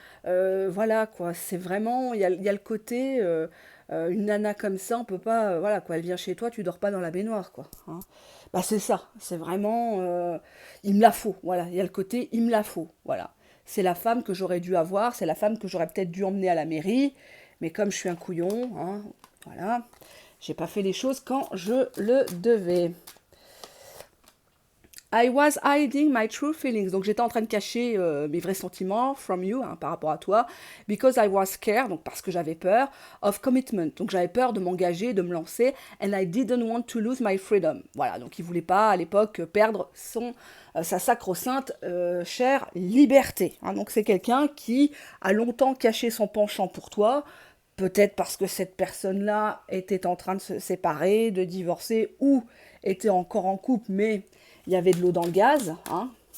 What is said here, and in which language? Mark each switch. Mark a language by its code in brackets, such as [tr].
[fr] Voilà, quoi. C'est vraiment, il y a le côté, une nana comme ça, on peut pas, voilà, quoi. Elle vient chez toi, tu dors pas dans la baignoire, quoi. Hein. Bah, c'est ça. C'est vraiment, il me la faut. Voilà, il y a le côté, il me la faut. Voilà. C'est la femme que j'aurais dû avoir, c'est la femme que j'aurais peut-être dû emmener à la mairie. Mais comme je suis un couillon, hein, voilà, j'ai pas fait les choses quand je le devais. [en] I was hiding my true feelings. [fr] Donc j'étais en train de cacher mes vrais sentiments [en] from you, [fr] hein, par rapport à toi. [en] Because I was scared, [fr] donc parce que j'avais peur, [en] of commitment. [fr] Donc j'avais peur de m'engager, de me lancer. And I didn't want to lose my freedom. Voilà, donc il voulait pas à l'époque perdre sa sacro-sainte chère liberté. Hein. Donc c'est quelqu'un qui a longtemps caché son penchant pour toi. Peut-être parce que cette personne-là était en train de se séparer, de divorcer, ou était encore en couple, mais il y avait de l'eau dans le gaz. Hein.